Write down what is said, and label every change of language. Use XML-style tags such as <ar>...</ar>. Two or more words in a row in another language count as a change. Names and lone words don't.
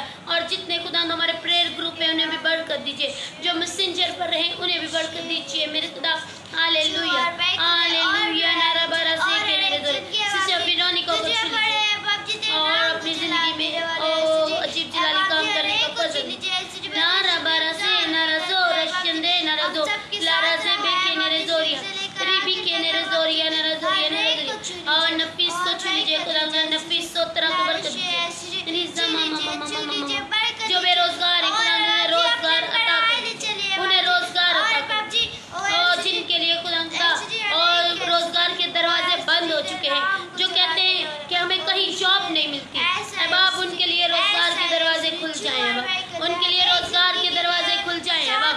<ur>اور جتنے خدا ہمارے</ur> <en>prayer group</en> <ur>ہے انہیں بھی برکت دیجیے، جو میسنجر پر رہے انہیں بھی برکت دیجیے میرے خدا. ہالیلویاہ ہالیلویاہ. नारा बारा से के نظر سسٹر وینونیکا کو چھو اور اپنی زندگی میں عجیب جلالی کام کرنے کا فضل. नारा बारा से नारा जो रशंदे नारा जो लारा से बेके नेरे जोरिया रिबी के नेरे जोरिया नारा जोरिया नेरे जोरिया। اور نفیس کو چھو لیجیے خدا، نفیس سوترا کو برکت دیجیے. रिजा मामा मामा मामा جو بے روزگار ہے خدا انہیں روزگار عطا کریں، انہیں روزگار عطا کریں. اور جن کے لیے خدا اور روزگار کے دروازے بند ہو چکے ہیں، جو کہتے ہیں کہ ہمیں کہیں جاب نہیں ملتی، اب آپ ان کے لیے روزگار کے دروازے کھل جائیں، اب ان کے لیے روزگار کے دروازے کھل جائیں اب.</ur>